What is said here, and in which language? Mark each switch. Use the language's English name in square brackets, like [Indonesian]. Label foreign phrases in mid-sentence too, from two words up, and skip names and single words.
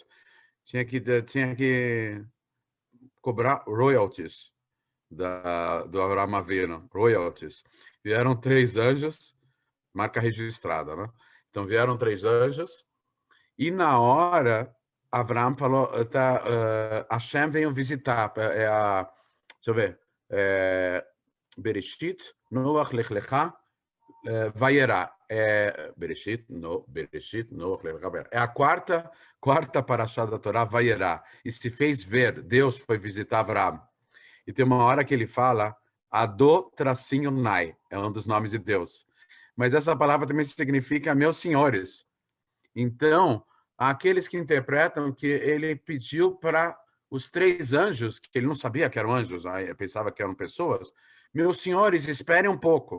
[Portuguese] Tinha que cobrar royalties do Avraham Avinu, royalties. Vieram 3 anjos, marca registrada, né? Então vieram 3 anjos e na hora Avraham falou, Hashem veio visitar, deixa eu ver, Bereshit, Noach, Lech Lecha, Vayera. Bereshit, Noach, Lech Lecha, Vayera. É a quarta parashá da Torá, Vayera. E se fez ver, Deus foi visitar Avraham. E tem uma hora que ele fala Ado-Nai, é um dos nomes de Deus. Mas essa palavra também significa meus senhores. Então, aqueles que interpretam que ele pediu para os 3 anjos, que ele não sabia que eram anjos, pensava que eram pessoas, meus senhores, esperem um pouco.